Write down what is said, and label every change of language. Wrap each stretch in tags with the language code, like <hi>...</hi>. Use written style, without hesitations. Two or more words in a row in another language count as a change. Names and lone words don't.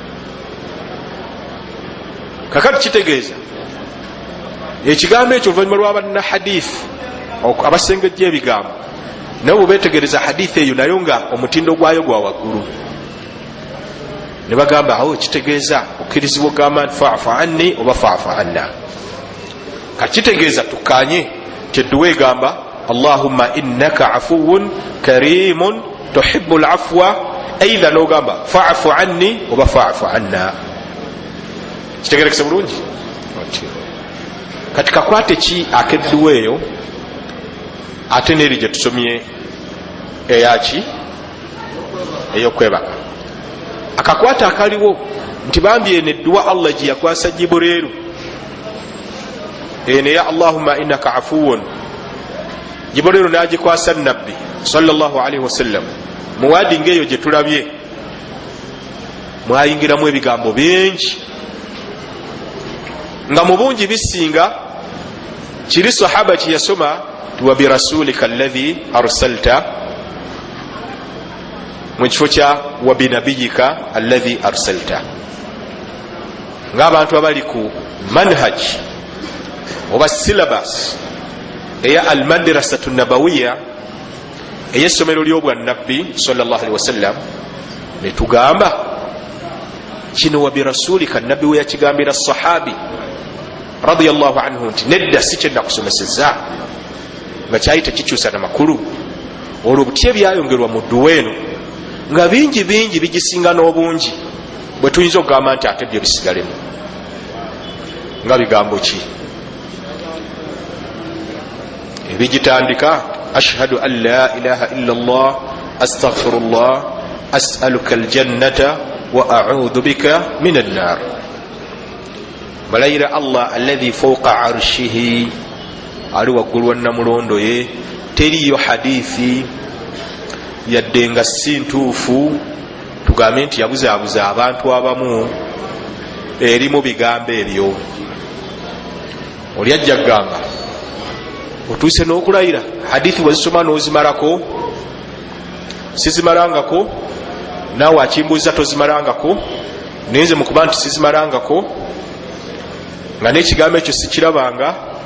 <lg>Kakati kitegeeza ekigambo ekyo oluvannyuma lw'abanna hadithi abasengejja ebigambo naye bwe beetegereza hadithi eyo nayo nga omutindo gwayo gwa waggulu, ne bagamba awo kitegeeza okkirizibwa ogamba nti</lg> <ar>فاعف عني</ar> <lg>oba</lg> <ar>فاعف عنا. Kakitegeeza tukkaanye kyedduwa egamba اللهم إنك عفو كريم تحب العفو,</ar> <lg>eitha n'ogamba</lg> <ar>فاعف عني</ar> <lg>oba</lg> <ar>فاعف عنا.</ar> <lg>Kitegerekese bulungi? Kati kakwate ki akedduwa eyo ate n'eri gye tusomye eyaki ey'okwebaka. Akakwata akaliwo nti bambi eno edduwa Allah gye yakwasa Jibuleeru, eno eya</lg> <ar>اللهم إنك عفو,</ar> <lg>Jibuleeru n'agikwasa nabbi</lg> <ar>صلى الله عليه وسلم.</ar> <lg>Muwadi ng'eyo gye tulabye mwayingiramu ebigambo bingi nga mu bungi bisinga kiri sahaba kye yasoma</lg> <ar>وبرسولك الذي أرسلت</ar> <lg>mu kifo kya</lg> <ar>وبنبيك الذي أرسلت,</ar> <lg>ng'abantu abali ku manhaj oba syllabus eya</lg> <ar>المدرسة النبوية</ar> <lg>ey'essomero ly'obwannabbi</lg> <ar>صلى الله عليه وسلم,</ar> <lg>ne tugamba kino</lg> <ar>وبرسولك</ar> <lg>nabbi we yakigambira sahabi</lg> <ar>رضي الله عنه</ar> <lg>nti nedda si kyennakusomesezza, nga kyali tekikyusa na makulu. Olwo buti ebyayongerwa mu dduwa eno nga bingi bingi bigisinga n'obungi, bwe tuyinza okugamba nti ate byo bisigalemu. Nga bigambo ki?</lg> <ar>Ebigitandika أشهد أن لا إله إلا الله أستغفر الله أسألك الجنة وأعوذ بك من النار. Balayira Allah الذي فوق عرشه,</ar> <lg>ali waggulu wa namulondo ye. Teriyo hadithi yadde nga si ntuufu tugambe nti yabuzaabuza abantu abamu erimu bigambo ebyo. Oli ajja kugamba otuuse n'okulayira hadithi wazisoma n'ozimalako, sizimalangako, naawe akimbuuza tozimalangako, nenze mukuba nti sizimalangako, nga n'ekigambo ekyo sikirabanga,</lg>